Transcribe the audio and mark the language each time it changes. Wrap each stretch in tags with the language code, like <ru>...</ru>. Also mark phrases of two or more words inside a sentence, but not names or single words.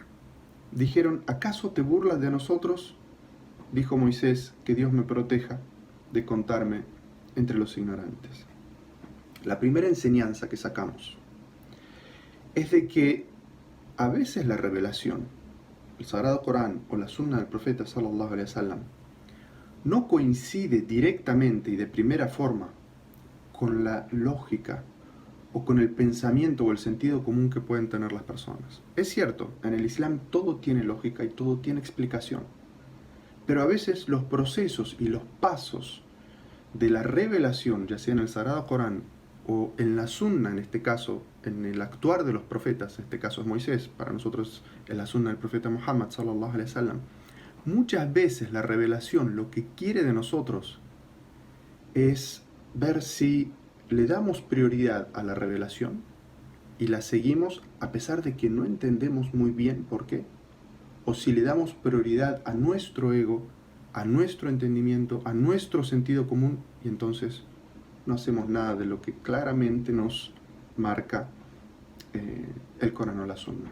<es>Dijeron, ¿acaso te burlas de nosotros? Dijo Moisés, que Dios me proteja de contarme entre los ignorantes. La primera enseñanza que sacamos es de que a veces la revelación, el Sagrado Corán o la Sunna del Profeta</es> <ar>صلى الله عليه وسلم,</ar> <es>no coincide directamente y de primera forma con la lógica o con el pensamiento o el sentido común que pueden tener las personas. Es cierto, en el Islam todo tiene lógica y todo tiene explicación, pero a veces los procesos y los pasos de la revelación, ya sea en el Sagrado Corán o en la Sunna, en este caso, en el actuar de los profetas, en este caso es Moisés, para nosotros es la Sunna del profeta Muhammad</es> <ar>صلى الله عليه وسلم,</ar> <es>muchas veces la revelación lo que quiere de nosotros es ver si le damos prioridad a la revelación y la seguimos a pesar de que no entendemos muy bien por qué, o si le damos prioridad a nuestro ego, a nuestro entendimiento, a nuestro sentido común, y entonces no hacemos nada de lo que claramente nos marca el Corán o la Sunna.</es>